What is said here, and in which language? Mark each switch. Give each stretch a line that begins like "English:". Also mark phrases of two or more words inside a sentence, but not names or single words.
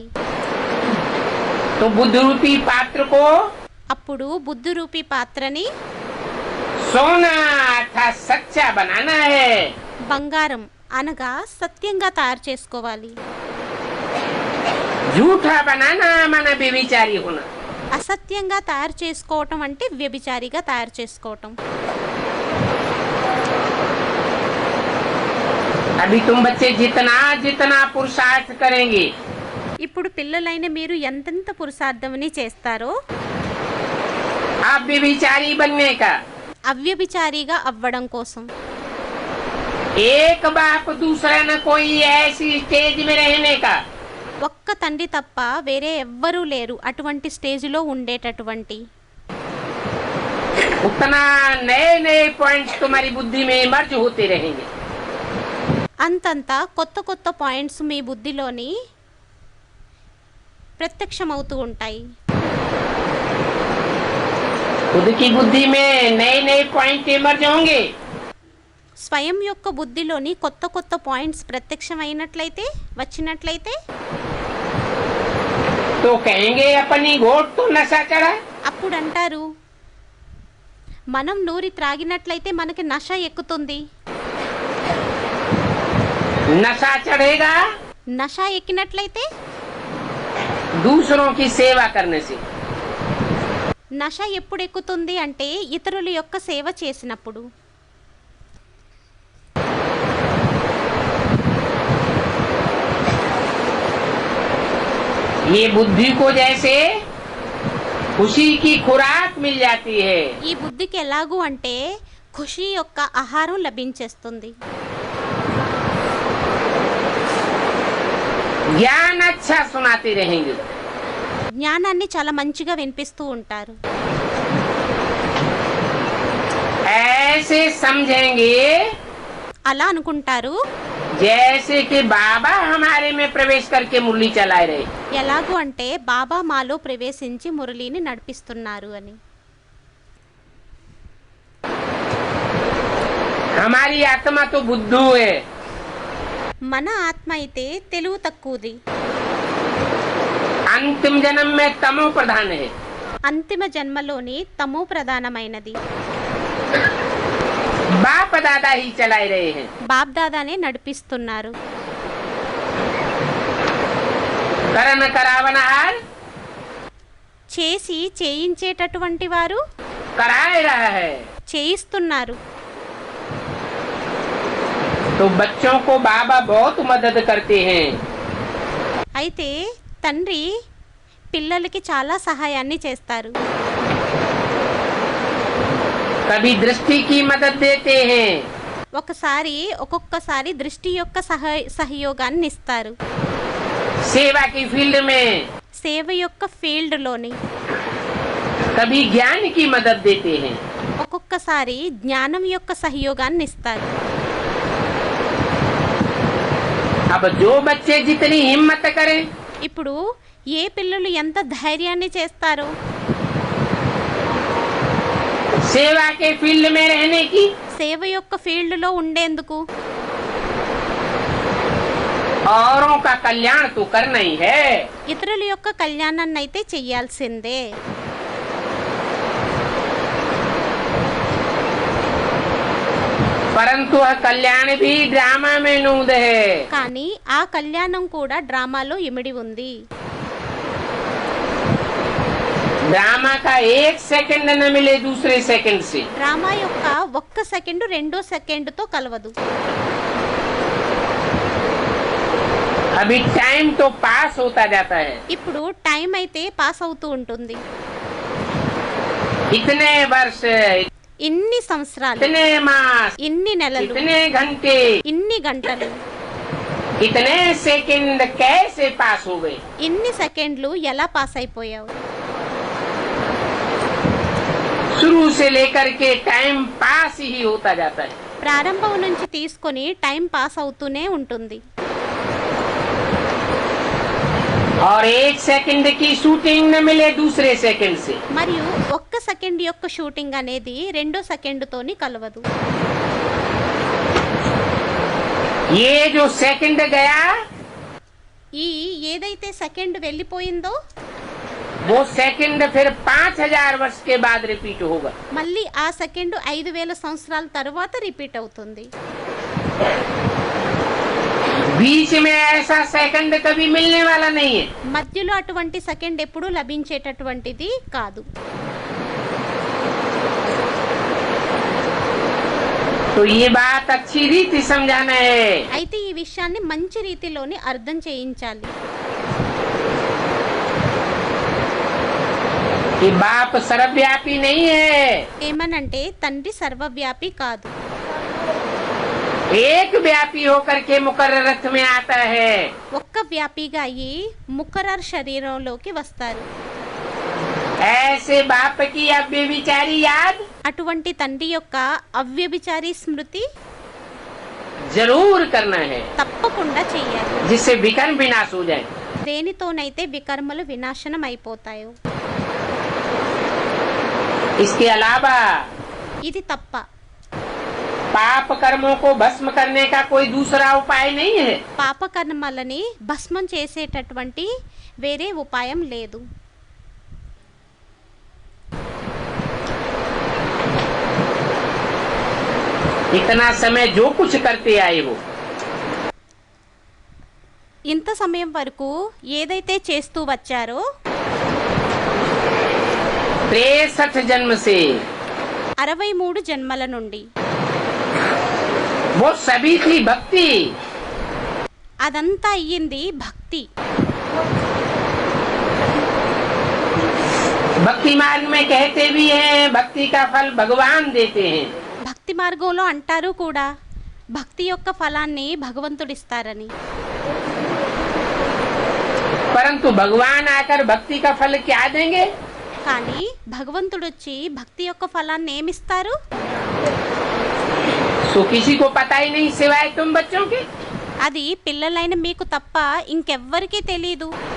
Hindi: तो बुद्ध रूपी पात्र को
Telugu: అప్పుడు బుద్ధు రూపీ పాత్రని
Hindi: सोना अर्थात सच्चा बनाना है।
Telugu: బంగారం అనగా సత్యంగా తయారు చేసుకోవాలి.
Hindi: झूठा बनाना माना व्यभिचारी होना।
Telugu: అసత్యంగా తయారు చేసుకోవటం అంటే వ్యభిచారిగా తయారు చేసుకోవటం.
Hindi: अभी तुम बच्चे जितना जितना पुरुषार्थ करेंगे
Telugu: ఇప్పుడు పిల్లలైన మీరు ఎంతెంత పురుషార్థమని చేస్తారో
Hindi: आप व्यभिचारी बनने का,
Telugu: అవ్యభిచారిగా అవ్వడం కోసం
Hindi: एक बाप दूसरा न कोई ऐसी स्टेज में रहने का,
Telugu: ఒక్క తండ్రి తప్ప వేరే ఎవ్వరూ లేరు అటువంటి స్టేజ్లో ఉండేటటువంటి
Hindi: उतना नए नए पॉइंट्स तुम्हारी बुद्धि में मर्ज होते रहेंगे।
Telugu: అంతంత కొత్త కొత్త పాయింట్స్ మీ బుద్ధిలోని ప్రత్యక్షమవుతూ ఉంటాయి.
Hindi: खुद की बुद्धि में नए नए पॉइंट इमर्ज होंगे
Telugu: స్వయం యొక్క బుద్ధిలోని కొత్త కొత్త పాయింట్స్ ప్రత్యక్షమైనట్లయితే వచ్చినట్లయితే
Hindi: तो कहेंगे अपनी घोट तो नशा चढ़ा।
Telugu: అప్పుడు అంటారు మనం నూరి త్రాగినట్లయితే మనకి నష ఎక్కుతుంది.
Hindi: नशा चढ़ेगा
Telugu: నష ఎక్కినట్లయితే
Hindi: दूसरों की सेवा करने से।
Telugu: నష ఎప్పుడు ఎక్కుతుంది అంటే ఇతరుల యొక్క సేవ చేసినప్పుడు.
Hindi: ये बुद्धि को जैसे खुशी की खुराक मिल जाती है,
Telugu: ఈ బుద్ధికి ఎలాగూ అంటే ఖుషి యొక్క ఆహారం లభించేస్తుంది.
Hindi: ज्ञान अच्छा सुनाते रहेंगे,
Telugu: జ్ఞానాన్ని చాలా మంచిగా వినిపిస్తూ ఉంటారు.
Hindi: ऐसे समझेंगे
Telugu: అలా అనుకుంటారు
Hindi: जैसे कि बाबा हमारे में प्रवेश करके मुरली चला रहे।
Telugu: ఎలాగూ అంటే బాబా మాలో ప్రవేశించి మురళిని నడిపిస్తున్నారు అని.
Hindi: हमारी आत्मा तो बुद्धू है,
Telugu: మన ఆత్మ అయితే తెలివి తక్కువది,
Hindi: अंतिम जन्म में तमो प्रधान है।
Telugu: అంతిమ జన్మలోని తమో ప్రధానమైనది.
Hindi: बाप दादा ही चला रहे हैं।
Telugu: బాప్ దాదానే నడిపిస్తున్నారు.
Hindi: करण करावनहार
Telugu: చేసి చేయించేటటువంటి వారు
Hindi: करा रहा है।
Telugu: చేయిస్తున్నారు.
Hindi: तो बच्चों को बाबा बहुत मदद करते हैं।
Telugu: అయితే తండ్రి పిల్లలకి చాలా సహాయాన్ని చేస్తారు.
Hindi: कभी दृष्टि की मदद देते हैं,
Telugu: ఒక్కొక్కసారి దృష్టి యొక్క సహయోగాన్ని ఇస్తారు.
Hindi: सेवा की फील्ड में
Telugu: సేవ యొక్క ఫీల్డ్లోని
Hindi: कभी ज्ञान की मदद देते हैं।
Telugu: ఒక్కొక్కసారి జ్ఞానం యొక్క సహయోగాన్ని ఇస్తారు.
Hindi: अब जो बच्चे जितनी हिम्मत करें,
Telugu: ఇప్పుడు ఏ పిల్లలు ఎంత ధైర్యాన్ని చేస్తారో
Hindi: सेवा के फील्ड में रहने की,
Telugu: సేవ యొక్క ఫీల్డ్లో ఉండేందుకు
Hindi: औरों का कल्याण तो करना ही है।
Telugu: ఇతరుల యొక్క కళ్యాణాన్ని అయితే చెయ్యాల్సిందే.
Hindi: परंतु वह कल्याण भी ड्रामा में नूद है।
Telugu: కానీ ఆ కళ్యాణం కూడా డ్రామాలో ఇమిడి ఉంది.
Hindi: ड्रामा का एक सेकंड न मिले दूसरे सेकंड से।
Telugu: డ్రామా యొక్క ఒక్క సెకండ్ రెండో సెకండ్తో కలవదు.
Hindi: अभी टाइम तो पास होता जाता है।
Telugu: ఇప్పుడు టైం అయితే పాస్ అవుతూ ఉంటుంది.
Hindi: इतने वर्ष,
Telugu: ఇన్ని సంవత్సరాలు,
Hindi: इतने मास,
Telugu: ఇన్ని నెలలు,
Hindi: इतने घंटे,
Telugu: ఇన్ని గంటలు,
Hindi: इतने सेकंड कैसे पास हो गए।
Telugu: ఇన్ని సెకండ్లు ఎలా పాస్ అయిపోయావు.
Hindi: शुरू से लेकर के
English: time pass
Hindi: ही होता जाता है।
Telugu: ప్రారంభం నుంచి తీసుకొని
English: time pass
Telugu: అవుతూనే ఉంటుంది.
Hindi: और 1 सेकंड की शूटिंग न मिले दूसरे सेकंड से।
Telugu: మరియు ఒక్క సెకండ్ యొక్క షూటింగ్ అనేది రెండో సెకండ్తోని కలవదు.
Hindi: ये जो सेकंड गया
Telugu: ఈ ఏదైతే సెకండ్ వెళ్ళిపోయిందో
Hindi: वो सेकंड फिर 5000 वर्ष के बाद रिपीट होगा।
Telugu: మళ్ళీ ఆ సెకండ్ 5000 సంవత్సరాల తర్వాత రిపీట్ అవుతుంది.
Hindi: बीच में ऐसा सेकंड कभी मिलने वाला नहीं है।
Telugu: మధ్యలో అటువంటి సెకండ్ ఎప్పుడూ లభించేటటువంటిది కాదు.
Hindi: तो ये बात अच्छी रीति समझाना है
Telugu: అయితే ఈ విషయాన్ని మంచి రీతిలోని అర్థం చేయించాలి.
Hindi: कि बाप सर्वव्यापी नहीं है,
Telugu: ఏమనంటే తండ్రి సర్వవ్యాపి కాదు,
Hindi: एक व्यापी होकर के मुकर्रर रथ में आता है।
Telugu: ఒక్క వ్యాపిగా అయ్యి ముఖరర్ శరీరంలోకి వస్తారు.
Hindi: ऐसे बाप की अव्यभिचारी याद
Telugu: అటువంటి తండ్రి యొక్క అవ్యభిచారి స్మృతి
Hindi: जरूर करना है,
Telugu: తప్పకుండా చెయ్యాలి.
Hindi: जिससे विकर्म विनाश हो जाए।
Telugu: దేనితోనైతే వికర్మలు వినాశనం అయిపోతాయో.
Hindi: इसके अलावा
Telugu: ఇది తప్ప
Hindi: पाप कर्मों को भस्म करने का कोई दूसरा उपाय नहीं है।
Telugu: పాపకర్మలని భస్మం చేసేటటువంటి వేరే ఉపాయం లేదు.
Hindi: इतना समय जो कुछ करते आए हो
Telugu: ఇంత సమయం వరకు ఏదైతే చేస్తూ వచ్చారో
Hindi: 63 जन्म से
Telugu: 63 జన్మల నుండి
Hindi: वो सभी थी भक्ति।
Telugu: అదంతా అయ్యింది భక్తి.
Hindi: भक्ति मार्ग में कहते भी हैं भक्ति का फल भगवान देते हैं।
Telugu: భక్తి మార్గంలో అంటారు కూడా భక్తి యొక్క ఫలాన్ని భగవంతుడిస్తారని.
Hindi: परंतु भगवान आकर भक्ति का फल क्या देंगे?
Telugu: కానీ భగవంతుడు వచ్చి భక్తి యొక్క ఫలాన్ని ఏమిస్తారు?
Hindi: तो किसी को पता ही नहीं सिवाय तुम बच्चों के।
Telugu: అది పిల్లలైన మీకు తప్ప ఇంకెవ్వరికీ తెలీదు.